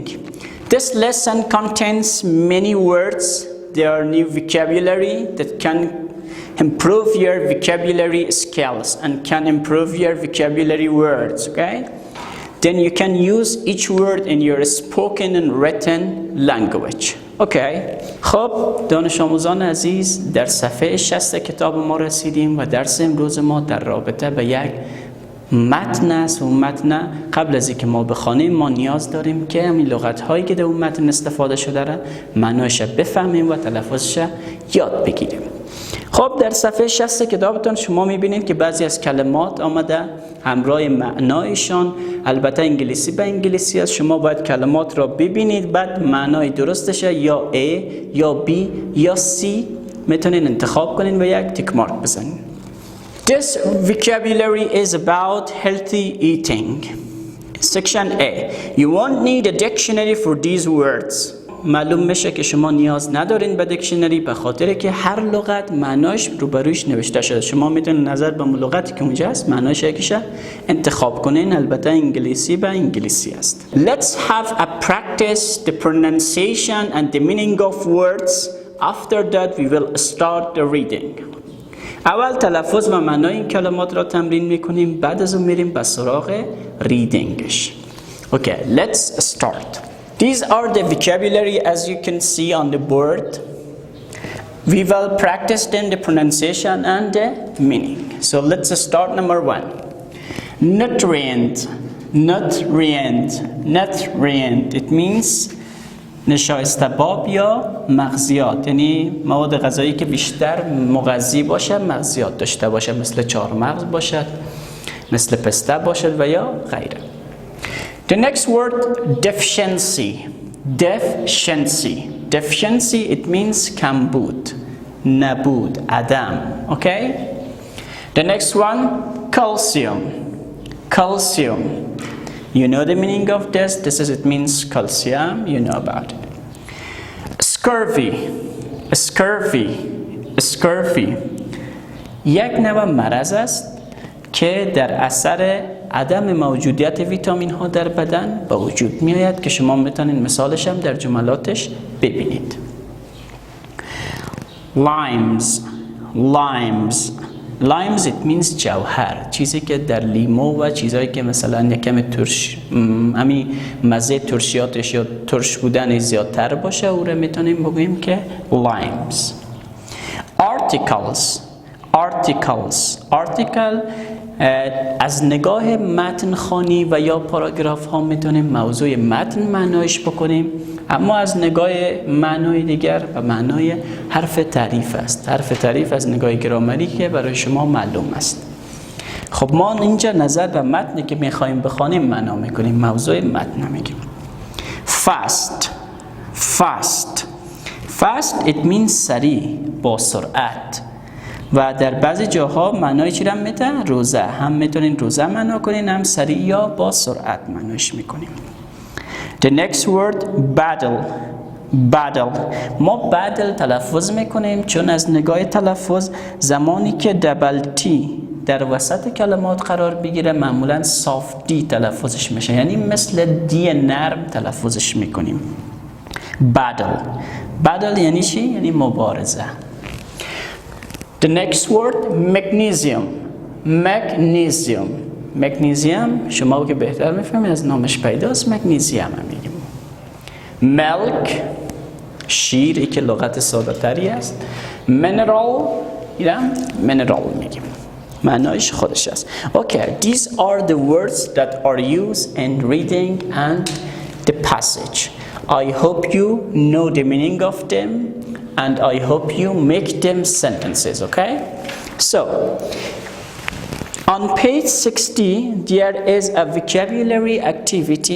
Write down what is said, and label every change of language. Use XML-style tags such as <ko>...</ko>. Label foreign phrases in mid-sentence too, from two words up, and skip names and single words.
<en>This lesson contains many words. There are new vocabulary that can improve your vocabulary skills and can improve your vocabulary words, okay? Then you can use each word in your spoken and written language. Okay.</en> <fa>خب دانش آموزان عزیز، در صفحه 60 کتاب ما رسیدیم و درس امروز ما در رابطه به یک متن است و اون متن قبل از اینکه ما بخوانیم ما نیاز داریم که همین لغت هایی که در اون متن استفاده شده را معنایش بفهمیم و تلفظش یاد بگیریم. خب در صفحه 60 کتابتون شما میبینید که بعضی از کلمات آمده همراه معنایشان. البته انگلیسی به انگلیسی است. شما باید کلمات را ببینید، بعد معنای درستش یا A یا B یا C میتونین انتخاب کنین و یک تیک مارک بزنین.</fa> <en>This vocabulary is about healthy eating. Section A. You won't need a dictionary for these words.</en> <fa>معلوم میشه که شما نیاز ندارین به دیکشنری، به خاطر که هر لغت معناش روبروش نوشته شده. شما میتونید نظر به لغتی که اونجا هست معناش یکیشه انتخاب کنین. البته انگلیسی به انگلیسی است.</fa> <en>Let's have a practice the pronunciation and the meaning of words. After that we will start the reading.</en> <fa>اول تلفظ و معنای این کلمات را تمرین میکنیم، بعد از اون میریم به سراغ ریدینگش.</fa> <en>Okay, let's start. These are the vocabulary as you can see on the board. We will practice then the pronunciation and the meaning. So let's start number 1. Nutrient. Nutrient. Nutrient. It means</en> <fa>نشایسته‌باب یا مغزیات، یعنی مواد غذایی که بیشتر مغذی باشه، مغزیات داشته باشه، مثل چهارمغز باشد، مثل پسته باشد و یا غیره.</fa> <en>The next word, deficiency. Deficiency. Deficiency, it means</en> <fa>کمبود، نبود، عدم.</fa> <en>Okay? The next one, calcium. Calcium. You know the meaning of this. This is, it means calcium. You know about it. Scurvy. Scurvy. Scurvy.</en> <fa>یک نوع مرض است که در اثر عدم موجودیت ویتامین ها در بدن به وجود می آید که شما میتونید مثالش هم در جملاتش ببینید.</fa> <en>Limes. Limes. Limes, it means</en> <fa>جوهر، چیزی که در لیمو و چیزایی که مثلا یکم ترش، همین مزه ترشیاتش یا ترش بودن زیادتر باشه، او رو میتونیم بگوییم که limes.</fa> <en>Articles. Articles.</en> <fa>Article از نگاه متن خوانی و یا پاراگراف ها میتونیم موضوع متن معنایش بکنیم، اما از نگاه معنای دیگر و معنای حرف تعریف است. حرف تعریف از نگاه گرامری که برای شما معلوم است. خب ما اینجا نظر به متنی که میخوایم بخوانیم معنا میکنیم، موضوع متن میگیم.</fa> <en>Fast. Fast. Fast it means</en> <fa>سریع، با سرعت. و در بعضی جاها معنای چی را میده؟ روزه. هم میتونین روزه معنا کنین، هم سریع یا با سرعت معناش میکنیم.</fa> <en>The next word, battle. Battle.</en> <fa>ما battle تلفظ میکنیم چون از نگاه تلفظ زمانی که</fa> <en>double T</en> <fa>در وسط کلمات قرار بگیره معمولا</fa> <en>soft D</en> <fa>تلفظش میشه، یعنی مثل دی نرم تلفظش میکنیم.</fa> <en>Battle. Battle</en> <fa>یعنی چی؟ یعنی مبارزه.</fa> <en>The next word, magnesium. Magnesium. Magnesium</en> <fa>شما که بهتر میفهمید از نامش پیداست، magnesium هم میگیم. Milk. شیر که لغت ساده تری است. mineral mineral میگیم، معنایش خودش است.</fa> <en>Okay, these are the words that are used in reading and the passage. I hope you know the meaning of them and I hope you make them sentences. Okay, so on page 60 there is a vocabulary activity.</en>